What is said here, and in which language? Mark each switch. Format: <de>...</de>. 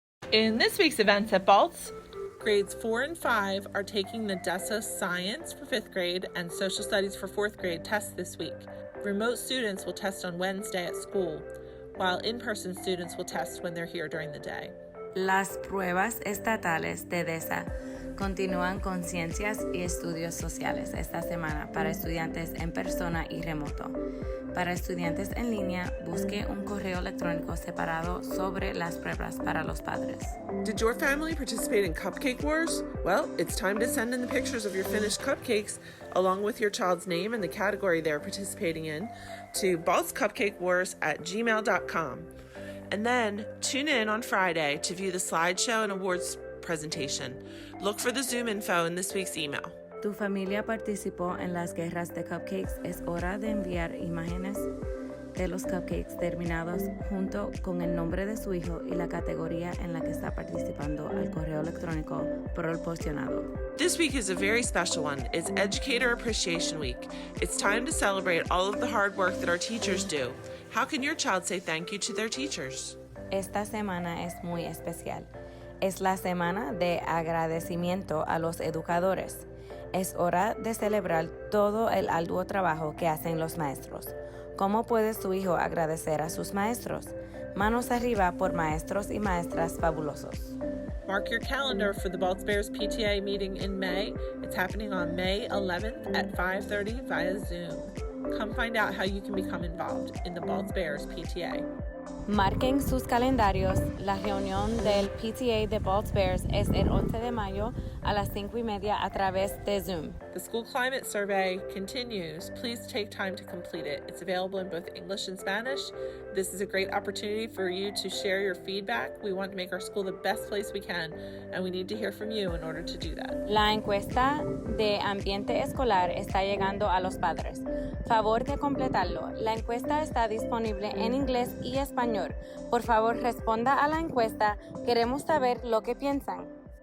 <en>In this week's events at Baltz, grades 4 and 5 are taking the DESA Science for 5th grade and Social Studies for 4th grade tests this week. Remote students will test on Wednesday at school, while in-person students will test when they're here during the day.</en> <es>Las pruebas estatales de DESA continúan con ciencias y estudios sociales esta semana para estudiantes en persona y remoto. Para estudiantes en línea, busque un correo electrónico separado sobre las pruebas para los padres.</es> <en>Did your family participate in Cupcake Wars? Well, it's time to send in the pictures of your finished cupcakes along with your child's name and the category they're participating in to baltzcupcakewars@gmail.com. And then tune in on Friday to view the slideshow and awards presentation. Look for the Zoom info in this week's email.</en> <es>¿Tu familia participó en las guerras de cupcakes? Es hora de enviar imágenes de los cupcakes terminados junto con el nombre de su hijo y la categoría en la que está participando al correo electrónico proporcionado.</es> <en>This week is a very special one. It's Educator Appreciation Week. It's time to celebrate all of the hard work that our teachers do. How can your child say thank you to their teachers?</en> <es>Esta semana es muy especial. Es la semana de agradecimiento a los educadores. Es hora de celebrar todo el arduo trabajo que hacen los maestros. ¿Cómo puede su hijo agradecer a sus maestros? Manos arriba por maestros y maestras fabulosos.</es> <en>Mark your calendar for the Baltz Bears PTA meeting in May. It's happening on May 11th at 5:30 via Zoom. Come find out how you can become involved in the Baltz Bears PTA.</en> <es>Marquen sus calendarios. La reunión del PTA de Baltz Bears es el 11 de mayo a las 5:30 a través de Zoom.</es> <en>The school climate survey continues. Please take time to complete it. It's available in both English and Spanish. This is a great opportunity for you to share your feedback. We want to make our school the best place we can, and we need to hear from you in order to do that.</en> <es>La encuesta de ambiente escolar está llegando a los padres. Favor de completarlo. La encuesta está disponible en inglés y español. Por favor, responda a la encuesta. Queremos saber lo que piensan.</es>